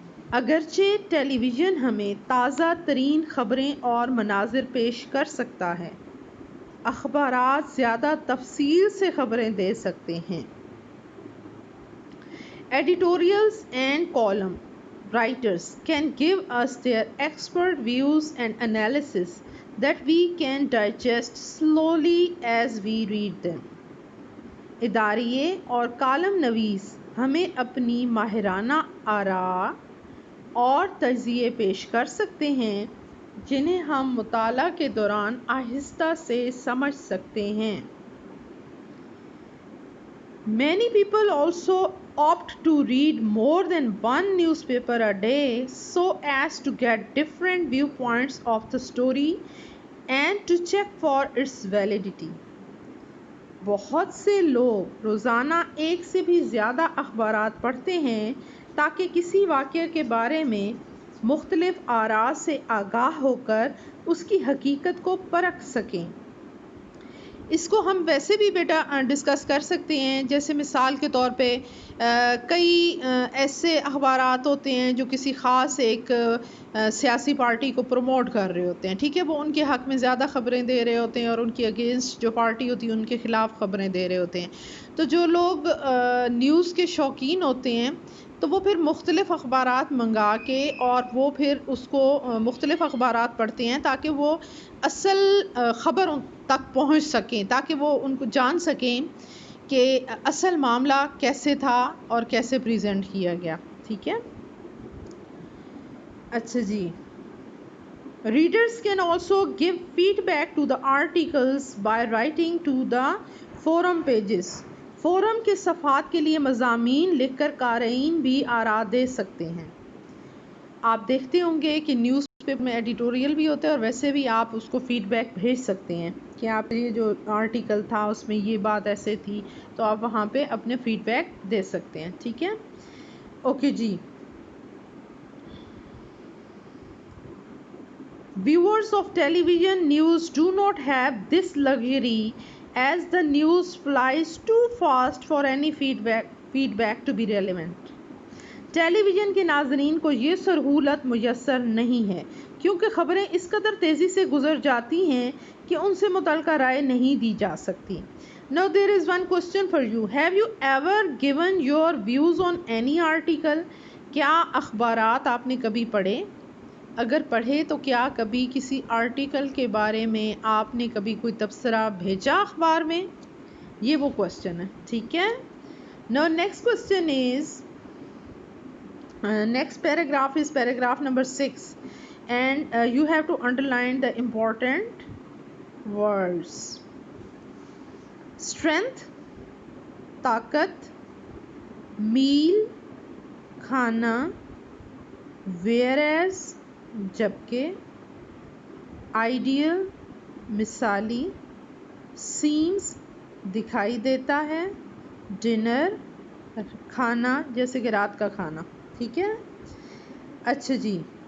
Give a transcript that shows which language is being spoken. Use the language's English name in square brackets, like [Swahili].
[Urdu] اگرچہ ٹیلی ویژن ہمیں تازہ ترین خبریں اور مناظر پیش کر سکتا ہے, اخبارات زیادہ تفصیل سے خبریں دے سکتے ہیں. [English] Editorials and column writers can give us their expert views and analysis that we can digest slowly as we read them. [Urdu] اداریے اور کالم نویس ہمیں اپنی ماہرانہ آراء اور تجزیے پیش کر سکتے ہیں جنہیں ہم مطالعہ کے دوران آہستہ سے سمجھ سکتے ہیں. [English] Many people also opt to read more than one newspaper a day so as to get different viewpoints of the story and to check for its validity. [Urdu] بہت سے لوگ روزانہ ایک سے بھی زیادہ اخبارات پڑھتے ہیں تاکہ کسی واقعے کے بارے میں مختلف آراء سے آگاہ ہو کر اس کی حقیقت کو پرکھ سکیں. اس کو ہم ویسے بھی بیٹا ڈسکس کر سکتے ہیں. جیسے مثال کے طور پہ کئی ایسے اخبارات ہوتے ہیں جو کسی خاص ایک سیاسی پارٹی کو پروموٹ کر رہے ہوتے ہیں. ٹھیک ہے. وہ ان کے حق میں زیادہ خبریں دے رہے ہوتے ہیں اور ان کی اگینسٹ جو پارٹی ہوتی ہے ان کے خلاف خبریں دے رہے ہوتے ہیں. تو جو لوگ نیوز کے شوقین ہوتے ہیں تو وہ پھر مختلف اخبارات منگا کے اور وہ پھر اس کو مختلف اخبارات پڑھتے ہیں تاکہ وہ اصل خبر تک پہنچ سکیں, تاکہ وہ ان کو جان سکیں کہ اصل معاملہ کیسے تھا اور کیسے پریزنٹ کیا گیا. ٹھیک ہے. اچھا جی. [English] Readers can also give feedback to the articles by writing to the forum pages. [Urdu] Forum کے صفحات کے لیے مضامین لکھ کر قارئین بھی آراء دے سکتے ہیں. آپ دیکھتے ہوں گے کہ نیوز پیپر میں ایڈیٹوریل بھی ہوتا ہے اور ویسے بھی آپ اس کو فیڈ بیک بھیج سکتے ہیں کہ آپ یہ جو آرٹیکل تھا اس میں یہ بات ایسے تھی, تو آپ وہاں پہ اپنے فیڈ بیک دے سکتے ہیں. ٹھیک ہے. Okay جی. [English] Viewers of television news do not have this luxury as the news flies too fast for any feedback to be relevant. [Urdu] Tele vision کے ناظرین کو یہ سہولت میسر نہیں ہے کیونکہ خبریں اس قدر تیزی سے گزر جاتی ہیں کہ ان سے متعلقہ رائے نہیں دی جا سکتی. [English] Now there is one question for you. Have you ever given your views on any article? [Urdu] کیا اخبارات آپ نے کبھی پڑھے؟ اگر پڑھے تو کیا کبھی کسی آرٹیکل کے بارے میں آپ نے کبھی کوئی تبصرہ بھیجا اخبار میں؟ یہ وہ کوشچن ہے. ٹھیک ہے. [English] Now next question is next paragraph is paragraph number 6 and you have to underline the important words. Strength, طاقت. meal, کھانا. whereas, جبکہ. [Urdu] آئیڈیل مثالی، سیمز دکھائی دیتا ہے، ڈنر کھانا جیسے کہ رات کا کھانا. ٹھیک ہے. اچھا جی.